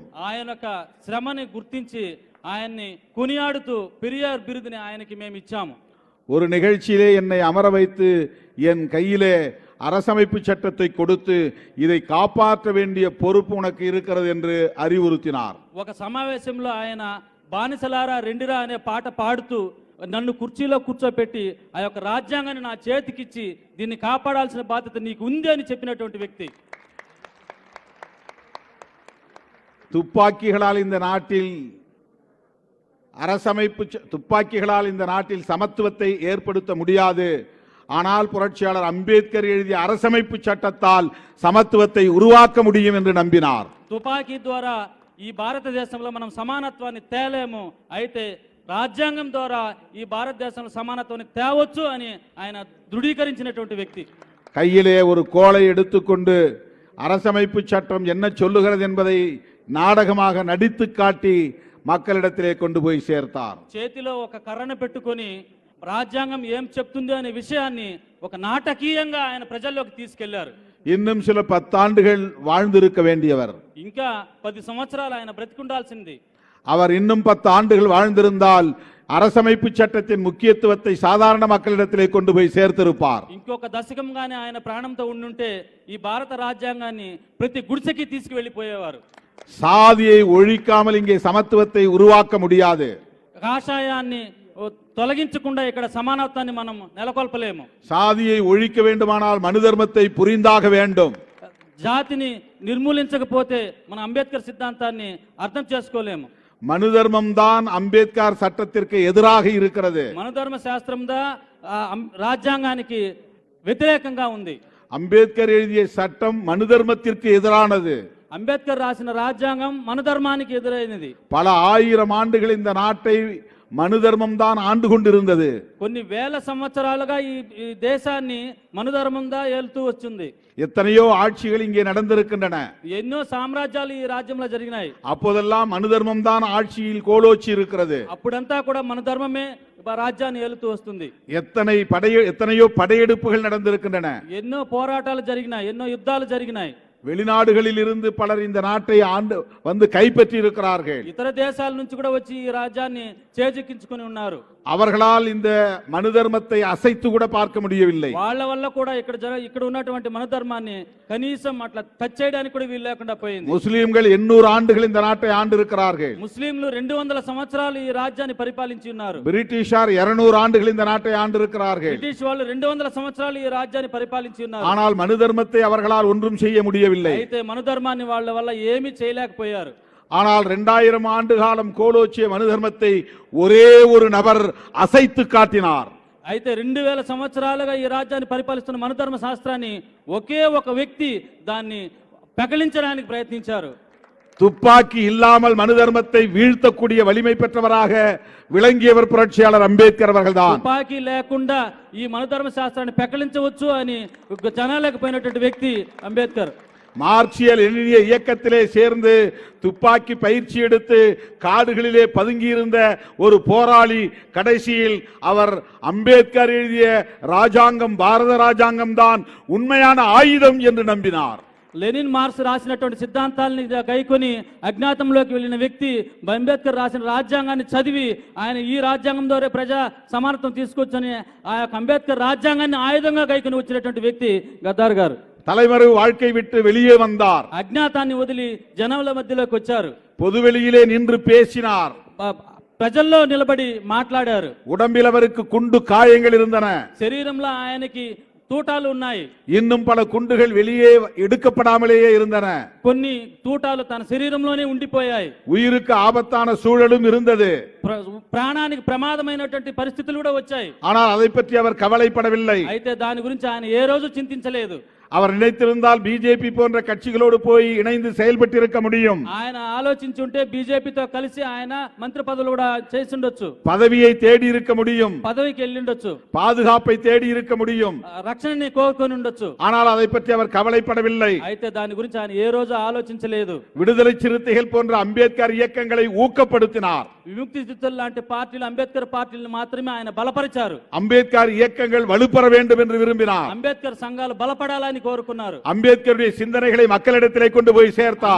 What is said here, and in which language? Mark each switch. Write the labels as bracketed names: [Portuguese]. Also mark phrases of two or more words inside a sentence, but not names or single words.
[Telugu] ఆయన యొక్క శ్రమని గుర్తించి ఆయన్ని కొనియాడుతూ పెరియార్ బిరుదుని ఆయనకి మేము ఇచ్చాము. [Tamil] ஒரு நிகழ்ச்சியிலே என்னை அமர வைத்து என் கையிலே அரசமைப்பு சட்டத்தை கொடுத்து இதை காப்பாற்ற வேண்டிய பொறுப்பு உனக்கு இருக்கிறது என்று அறிவுறுத்தினார். [Telugu] ఒక సమావేశంలో ఆయన బానిసలారా రెండిరా అనే పాట పాడుతూ నన్ను కుర్చీలో కూర్చోపెట్టి ఆ యొక్క రాజ్యాంగాన్ని నా చేతికిచ్చి దీన్ని కాపాడాల్సిన బాధ్యత నీకు ఉంది అని చెప్పినటువంటి వ్యక్తి. [Tamil] துப்பாக்கிகளால் இந்த நாட்டில் சமத்துவத்தை ஏற்படுத்த முடியாது. ஆனால் புரட்சியாளர் அம்பேத்கர் எழுதிய அரசமைப்பு சட்டத்தால் சமத்துவத்தை உருவாக்க முடியும் என்று நம்பினார். [Telugu] తుపాకీ ద్వారా ఈ భారతదేశంలో మనం సమానత్వాన్ని తేలేము, అయితే రాజ్యాంగం ద్వారా ఈ భారతదేశంలో సమానత్వాన్ని తేవచ్చు అని ఆయన దృఢీకరించినటువంటి వ్యక్తి. [Tamil] கையிலே ஒரு கோலை எடுத்துக்கொண்டு அரசமைப்பு சட்டம் என்ன சொல்லுகிறது என்பதை நாடகமாக நடித்து காட்டி மக்களிடத்திலே கொண்டு போய் சேர்த்தார். [Telugu] చేతిలో ఒక కర్రను పెట్టుకొని రాజ్యాంగం ఏం చెప్తుంది అనే విషయాన్ని ఒక నాటకీయంగా ఆయన ప్రజల్లోకి తీసుకెళ్లారు. [Tamil] இன்னும் சில 10 ஆண்டுகள் வாழ்ந்திருக்க வேண்டியவர். [Telugu] ఇంకా 10 సంవత్సరాలు ఆయన బ్రతికుండాల్సింది. [Tamil] அவர் இன்னும் 10 ஆண்டுகள் வாழ்ந்திருந்தால் அரசமைப்பு சட்டத்தின் முக்கியத்துவத்தை சாதாரண மக்களிடத்திலே கொண்டு போய் சேர்த்திருப்பார். [Telugu] ఇంకొక దశకంగానే ఆయన ప్రాణంతో ఉండుంటే ఈ భారత రాజ్యాంగాన్ని ప్రతి గుడిసెకి తీసుకువెళ్ళిపోయేవారు. [Tamil] சாதியை ஒழிக்காமல் இங்கே சமத்துவத்தை உருவாக்க முடியாது. [Telugu] కాషాయాన్ని తొలగించకుండా ఇక్కడ సమానత్వాన్ని మనం నెలకొల్పలేము. [Tamil] சாதியை ஒழிக்க வேண்டுமானால் மனு தர்மத்தை புரிந்தாக வேண்டும். [Telugu] జాతిని నిర్మూలించకపోతే మన అంబేద్కర్ సిద్ధాంతాన్ని అర్థం చేసుకోలేము. [Tamil] மனு தர்மம் தான் அம்பேத்கர் சட்டத்திற்கு எதிராக இருக்கிறது. [Telugu] మనుధర్మ శాస్త్రం రాజ్యాంగానికి వ్యతిరేకంగా ఉంది. [Tamil] அம்பேத்கர் எழுதிய சட்டம் மனு தர்மத்திற்கு எதிரானது. [Telugu] అంబేద్కర్ రాసిన రాజ్యాంగం మనుధర్మానికి ఎదురైనది. [Tamil] பல ஆயிரம் ஆண்டுகள் இந்த நாட்டை மனு தர்மம் தான் ஆண்டு கொண்டிருந்தது. [Telugu] కొన్ని వేల సంవత్సరాలుగా ఈ దేశాన్ని మనుధర్మం ఏలుతూ వచ్చింది. [Tamil] எத்தனையோ ஆட்சிகள் இங்கே நடந்திருக்கின்றன. [Telugu] ఎన్నో సామ్రాజ్యాలు ఈ రాజ్యంలో జరిగినాయి. [Tamil] அப்போதெல்லாம் மனு தர்மம் தான் ஆட்சியில் கோலோச்சி இருக்கிறது. [Telugu] అప్పుడంతా కూడా మన ధర్మమే రాజ్యాన్ని ఏలుతూ వస్తుంది. [Tamil] எத்தனையோ படையெடுப்புகள் நடந்திருக்கின்றன. [Telugu] ఎన్నో పోరాటాలు జరిగినాయి, ఎన్నో యుద్ధాలు జరిగినాయి. [Tamil] வெளிநாடுகளில் இருந்து பலர் இந்த நாட்டை வந்து கைப்பற்றி இருக்கிறார்கள். [Telugu] ఇతర దేశాల నుంచి కూడా వచ్చి ఈ రాజ్యాన్ని చేజిక్కించుకొని ఉన్నారు. [Tamil] அவர்களால் இந்த மனு தர்மத்தை அசைத்து கூட பார்க்க முடியவில்லை. [Telugu] వాళ్ళ వల్ల కూడా ఇక్కడ ఉన్నటువంటి మన ధర్మాన్ని కనీసం అట్లా టచ్ చేయడానికి కూడా వీలు లేకుండా పోయింది. [Tamil] முஸ்லிம்கள் 800 ஆண்டுகள் இந்த நாட்டை ஆண்டு இருக்கிறார்கள். [Telugu] ముస్లింలు 200 సంవత్సరాలు ఈ రాజ్యాన్ని పరిపాలించి ఉన్నారు. [Tamil] பிரிட்டிஷார் 200 ஆண்டுகள் இந்த நாட்டை ஆண்டு இருக்கிறார்கள். [Telugu] బ్రిటిష్ వాళ్ళు 200 సంవత్సరాలు ఈ రాజ్యాన్ని పరిపాలించి ఉన్నారు. [Tamil] ஆனால் மனு தர்மத்தை அவர்களால் ஒன்றும் செய்ய முடியவில்லை. [Telugu] అయితే మన ధర్మాన్ని వాళ్ళ వల్ల ఏమీ చేయలేకపోయారు. [Tamil] ஆனால் 2000 ஆண்டு காலம் கோலோச்சிய மனு தர்மத்தை ஒரே ஒரு நபர் அசைத்து காட்டினார். [Telugu] అయితే 2000 సంవత్సరాలుగా ఈ రాజ్యాన్ని పరిపాలిస్తున్న మన ధర్మ శాస్త్రాన్ని ఒకే ఒక వ్యక్తి దాన్ని పెకలించడానికి ప్రయత్నించారు. [Tamil] துப்பாக்கி இல்லாமல் மனு தர்மத்தை வீழ்த்தக்கூடிய வலிமை பெற்றவராக விளங்கியவர் புரட்சியாளர் அம்பேத்கர் அவர்கள்தான். [Telugu] తుపాకీ లేకుండా ఈ మన ధర్మ శాస్త్రాన్ని పెకలించవచ్చు అని జనాలకు పోయినటువంటి వ్యక్తి అంబేద్కర్. [Tamil] மார்க்சிய லெனினிய இயக்கத்திலே சேர்ந்து துப்பாக்கி பயிற்சி எடுத்து காடுகளிலே பதுங்கியிருந்த ஒரு போராளி கடைசியில் அவர் அம்பேத்கர் எழுதிய ராஜாங்கம், பாரத ராஜாங்கம் தான் உண்மையான ஆயுதம் என்று நம்பினார். [Telugu] లెనిన్ మార్క్స్ రాసినటువంటి సిద్ధాంతాలని గైకొని అజ్ఞాతంలోకి వెళ్ళిన వ్యక్తి అంబేద్కర్ రాసిన రాజ్యాంగాన్ని చదివి ఆయన ఈ రాజ్యాంగం ద్వారా ప్రజా సమానత్వం తీసుకొచ్చని ఆ యొక్క అంబేద్కర్ రాజ్యాంగాన్ని ఆయుధంగా గైకొని వచ్చినటువంటి వ్యక్తి గద్దార్ గారు. [Tamil] தலைமறைவு வாழ்க்கை விட்டு வெளியே வந்தார். [Telugu] అజ్ఞాతాన్ని వదిలి జనముల మధ్యలోకి వచ్చారు. [Tamil] பொதுவெளியிலே நின்று பேசினார். [Telugu] ప్రజల్లో నిలబడి మాట్లాడారు. [Tamil] உடம்பில் அவருக்கு குண்டு காயங்கள் இருந்தன. [Telugu] శరీరంలో ఆయనకి తూటాలు ఉన్నాయి. [Tamil] இன்னும் பல குண்டுகள் வெளியே எடுக்கப்படாமலேயே இருந்தன. [Telugu] కొన్ని తూటాలు తన శరీరంలోనే ఉండిపోయాయి. [Tamil] உயிருக்கு ஆபத்தான சூழலும் இருந்தது. [Telugu] ప్రాణానికి ప్రమాదమైనటువంటి పరిస్థితులు కూడా వచ్చాయి. [Tamil] ஆனால் அதை பற்றி அவர் கவலைப்படவில்லை. [Telugu] అయితే దాని గురించి ఆయన ఏ రోజు చింతించలేదు. [Tamil] அவர் நினைத்திருந்தால் பிஜேபி போன்ற கட்சிகளோடு போய் இணைந்து செயல்பட்டிருக்க முடியும். [Telugu] ఆయన ఆలోచించుంటే బీజేపీతో కలిసి ఆయన మంత్రి పదవులు కూడా చేసి ఉండొచ్చు. [Tamil] பதவியை தேடி இருக்க முடியும். [Telugu] పదవికి వెళ్ళిండొచ్చు. [Tamil] பாதுகாப்பை தேடி இருக்க முடியும். [Telugu] రక్షణని కోరుకొని ఉండొచ్చు. [Tamil] ஆனால் அதை பற்றி அவர் கவலைப்படவில்லை. [Telugu] అయితే దాని గురించి ఆయన ఏ రోజు ఆలోచించలేదు. [Tamil] விடுதலை சிறுத்தைகள் போன்ற அம்பேத்கர் இயக்கங்களை ஊக்கப்படுத்தினார். [Telugu] విముక్తి చిత్తుల లాంటి పార్టీలు, అంబేద్కర్ పార్టీలను మాత్రమే ఆయన బలపరిచారు. [Tamil] அம்பேத்கர் இயக்கங்கள் வலுப்பெற வேண்டும் என்று விரும்பினார். [Telugu] అంబేద్కర్ సంఘాలు బలపడాలని కోరుకున్నారు. [Tamil] அம்பேத்கருடைய சிந்தனைகளை மக்களிடத்திலே கொண்டு போய் சேர்த்தார்.